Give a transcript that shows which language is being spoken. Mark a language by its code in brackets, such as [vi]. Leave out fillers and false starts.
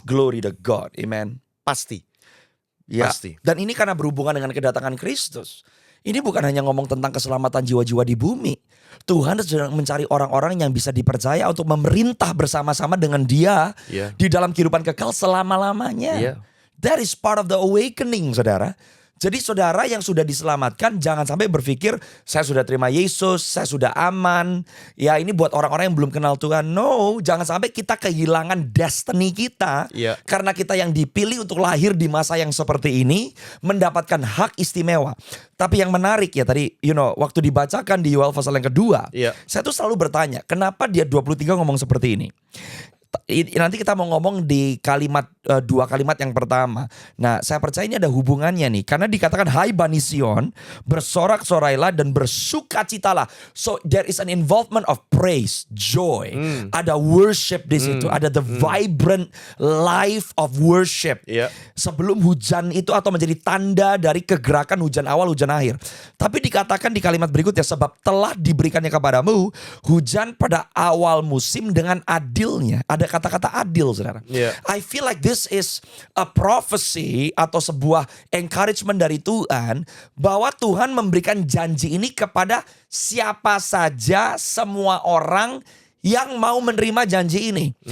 [en] Glory to God. Amen. [id] Pasti. Ya. Pasti. Dan ini karena berhubungan dengan kedatangan Kristus. Ini bukan hanya ngomong tentang keselamatan jiwa-jiwa di bumi. Tuhan sedang mencari orang-orang yang bisa dipercaya untuk memerintah bersama-sama dengan Dia Iya. di dalam kehidupan kekal selama-lamanya. Iya. [en] That is part of the awakening, [id] saudara. Jadi saudara yang sudah diselamatkan jangan sampai berpikir saya sudah terima Yesus, saya sudah aman. Ya ini buat orang-orang yang belum kenal Tuhan. No, jangan sampai kita kehilangan destiny kita. Iya. Karena kita yang dipilih untuk lahir di masa yang seperti ini mendapatkan hak istimewa. Tapi yang menarik ya tadi, waktu dibacakan di Yoel pasal yang kedua, Iya. saya tuh selalu bertanya, kenapa dia 23 ngomong seperti ini? Nanti kita mau ngomong di dua kalimat yang pertama. Nah, saya percaya ini ada hubungannya nih. Karena dikatakan, hai Bani Sion, bersorak-sorailah dan bersukacitalah. [en] So there is an involvement of praise, joy. [id] Ada worship di situ. Ada [en] the vibrant life of worship. [id] Iya. Sebelum hujan itu atau menjadi tanda dari kegerakan hujan awal, hujan akhir. Tapi dikatakan di kalimat berikutnya, sebab telah diberikannya kepadamu hujan pada awal musim dengan adilnya. Ada ada kata-kata adil, saudara. [en] Yeah. I feel like this is a prophecy [id] atau sebuah encouragement dari Tuhan bahwa Tuhan memberikan janji ini kepada siapa saja, semua orang yang mau menerima janji ini.